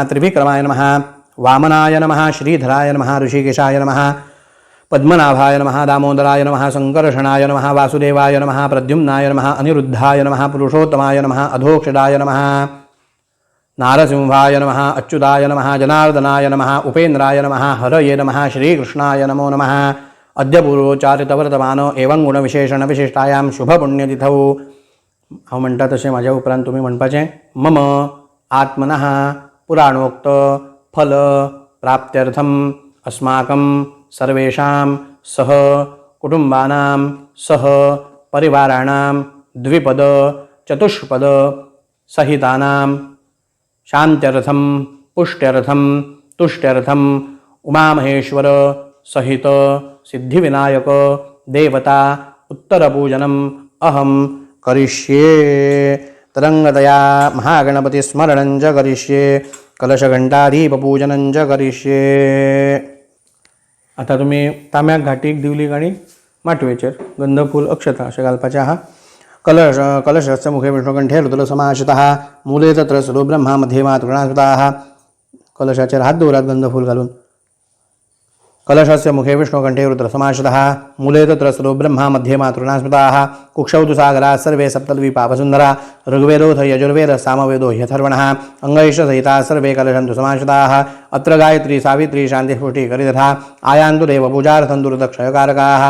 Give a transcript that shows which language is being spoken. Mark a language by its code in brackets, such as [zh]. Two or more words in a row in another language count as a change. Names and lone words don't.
[sa] त्रिविक्रमाय नमः, वामनाय नमः, श्रीधराय नमः, ऋषिकेशाय नमः, पद्मनाभाय नमः, दामोदराय नमः, संकर्षणाय नमः, वासुदेवाय नमः, प्रद्युम्नाय नमः, अनिरुद्धाय नमः, पुरुषोत्तमाय नमः, अधोक्षदाय नमः, नारसिंहाय नमः, अच्युताय नमः, जनार्दनाय नमः, उपेन्द्राय नमः, हरये नमः, श्रीकृष्णाय नमो नमः। अद्य पूर्वोच्चारितवर्तमान एवं गुणविशेषणविशिष्टायां शुभपुण्यतिथौ [kok] अहो म्हणता तसे माझ्या उपरांत तुम्ही म्हणपाचे [sa] मम आत्मनः पुराणोक्त फल प्राप्त्यर्थम अस्माकं सर्वेषां सह कुटुंबानां सह परिवाराणां द्विपद चतुष्पद सहितानां शांत्यर्थम पुष्ट्यर्थम तुष्ट्यर्थम उमामहेश्वर सहित सिद्धिविनायक देवता उत्तरपूजनम अहम करिष्ये। तरंगतया महागणपति स्मरणं च करिष्ये, कलशघंटादीपपूजनं च करिष्ये। [kok] आता तुम्ही ताम्याक घाटीक दिवलीक आणि माटवेचेर गंध फूल अक्षता अशें घालपाचें आहा। [sa] कलशस्य मुखे विष्णुकंठे रुद्रसमाश्रितः, मूले तत्र सरो ब्रह्मा मध्ये मातृणास्पृताः। [kok] कलशाचेर हात दवरात गंध फूल घालून। [sa] कलशस्य मुखे विष्णुकंठे रुद्रसमाश्रितः, मूले तत्र सरो ब्रह्मा मध्ये मातृणास्पृताः। कुक्षौ तु सागराः सर्वे सप्तद्वीपावसुन्धरा, ऋग्वेदोऽथ यजुर्वेदः सामवेदो ह्यथर्वणः। अंगैश्वर्यसहिताः सर्वे कलशन्तु समाश्रिताः। अत्र गायत्री सावित्री शान्तिपुष्टिकरितथा, आयान्तु देवपूजार्थं दुर्दक्षयकारकाः।